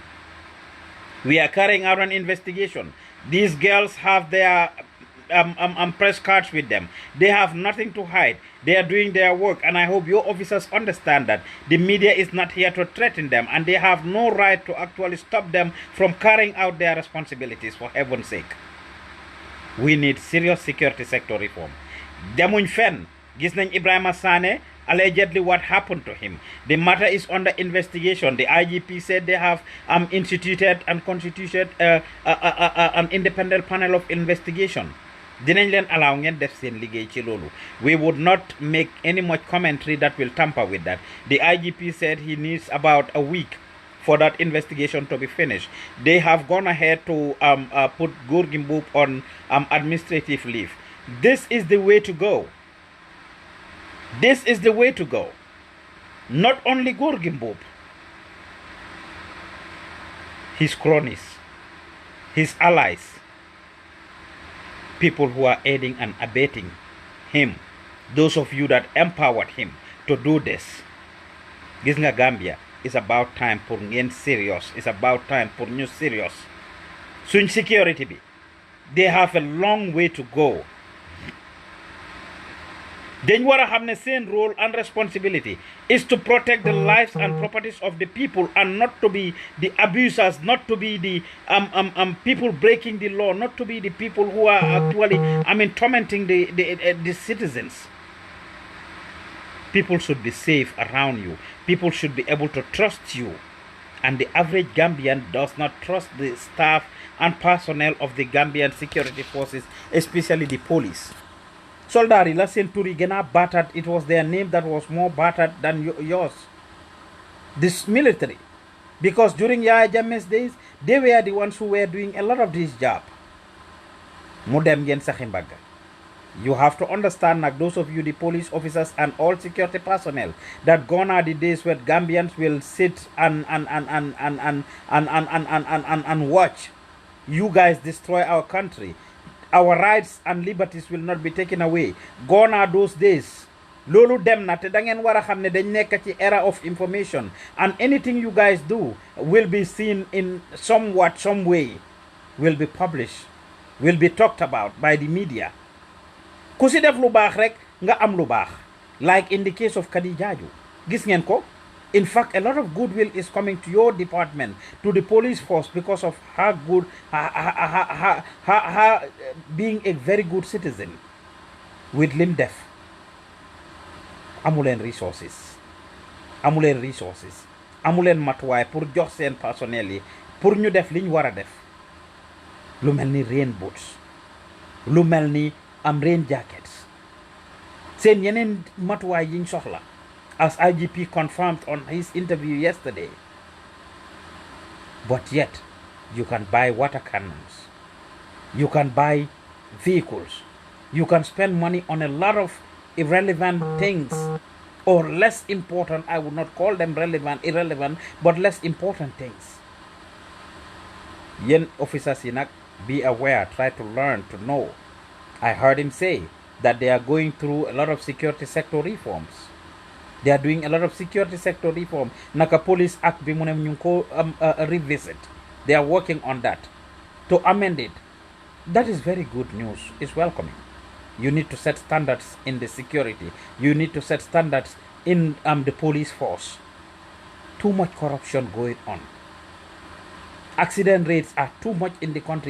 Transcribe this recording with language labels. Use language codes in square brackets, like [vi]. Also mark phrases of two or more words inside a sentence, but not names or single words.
[en] We are carrying out an investigation. These girls have their press cards with them. They have nothing to hide. They are doing their work, and I hope your officers understand that the media is not here to threaten them, and they have no right to actually stop them from carrying out their responsibilities, for heaven's sake. We need serious security sector reform. [wo] Demuñ fenn gis nañ [en] Ibrahima Sane, allegedly what happened to him. The matter is under investigation. The IGP said they have instituted and constituted an independent panel of investigation. [wo] Dinañ leen allow ngeen def seen liggéey ci loolu. [en] We would not make any much commentary that will tamper with that. The IGP said he needs about a week for that investigation to be finished. They have gone ahead to put Gorgui Mboup on administrative leave. This is the way to go. This is the way to go. Not only Gorgui Mboup, his cronies, his allies, people who are aiding and abetting him, those of you that empowered him to do this. [wo] Gis nga Gambia, [en] it's about time [wo] pour ngeen [en] serious. It's about time [wo] pour ñu [en] serious. [wo] Suñ security bi, [en] they have a long way to go. [wo] Dañ wara xamne seen [en] role and responsibility is to protect the lives and properties of the people, and not to be the abusers, not to be the people breaking the law, not to be the people who are actually tormenting the citizens. People should be safe around you. People should be able to trust you. And the average Gambian does not trust the staff and personnel of the Gambian security forces, especially the police. [wo] Soldari la seen tur yi gëna battered. [en] It was their name that was more battered than yours. This military. Because during Yaya Jammeh's days, they were the ones who were doing a lot of this job. [wo] Mu dem ngeen saxi mbagga. [en] You have to understand, like those of you, the police officers and all security personnel, that gone are the days where Gambians will sit and watch you guys destroy our country. Our rights and liberties will not be taken away. Gone are those days. [wo] Lolu dem na te da ngeen wara xamne dañ nekk ci [en] era of information, and anything you guys do will be seen in some way, will be published, will be talked about by the media. [wo] Ku si def lu baax rek nga am lu baax, [en] like in the case of Kadi Jaaju. [wo] Gis ngeen ko? [en] In fact, a lot of goodwill is coming to your department, to the police force, because of her being a very good citizen with [wo] lim def. Amulen resources, amulen matuwaay pour jox seen personnel yi pour ñu def liñ wara def. Lu melni [en] rain boots, [wo] lu melni [en] rain jackets, [wo] seen yeneen matuwaay yiñ soxla, [en] as IGP confirmed on his interview yesterday. But yet, you can buy water cannons, you can buy vehicles, you can spend money on a lot of irrelevant things, or less important. I would not call them irrelevant, but less important things. Yen officers in be aware, try to learn, to know. I heard him say that they are going through a lot of security sector reforms. They are doing a lot of security sector reform. [wo] Naka Police Act bi munem ñu ko revisit. [en] They are working on that to amend it. That is very good news. It's welcoming. You need to set standards in the security. You need to set standards in the police force. Too much corruption going on. Accident rates are too much in the country.